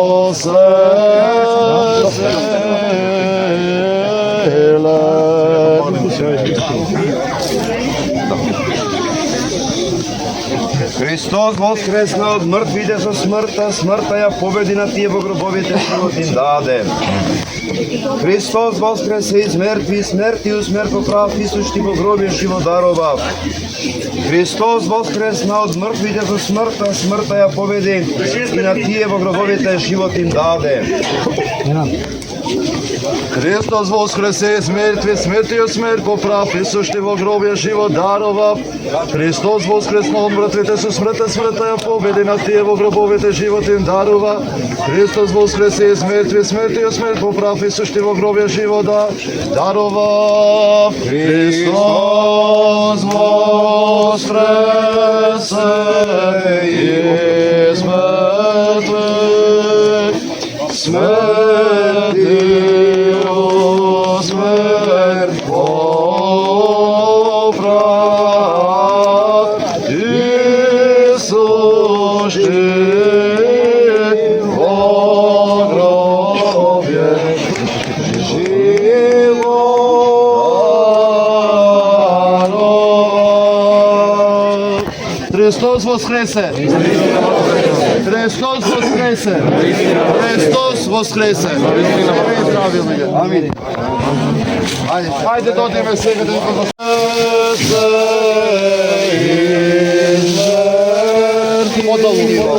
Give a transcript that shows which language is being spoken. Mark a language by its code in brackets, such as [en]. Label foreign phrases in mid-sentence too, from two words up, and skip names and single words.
[mk] Христос воскресна от мъртвите со смъртта, смъртта я победи на тие во гробовите живот им даде. [cu] Христос воскресе из мертви, смерти у смърт поправ, Исущи во гробе живот дарова. [mk] Христос воскресна от мъртвите со смъртта, смъртта я победи и на тие во гробовите живот им даде. [cu] Христос воскресе из мертви, смертью смерть поправ, Исущи во гробе живот дарова. [mk] Христос воскресна от мъртвите со смъртта, смъртта я победи на тие во гробовите живот им дарува. [cu] Христос воскресе из мертви, смертью смерть поправ, Исущи во гробе живот дарова. Христос воскресе из мертвых, смертью смерть поправ, Исущи во гробе живот дарова. Христос воскресе! Христос воскресе! Христос воскресе! Амин. [mk] Хайде додиме сега да ни воскресе! Подолу.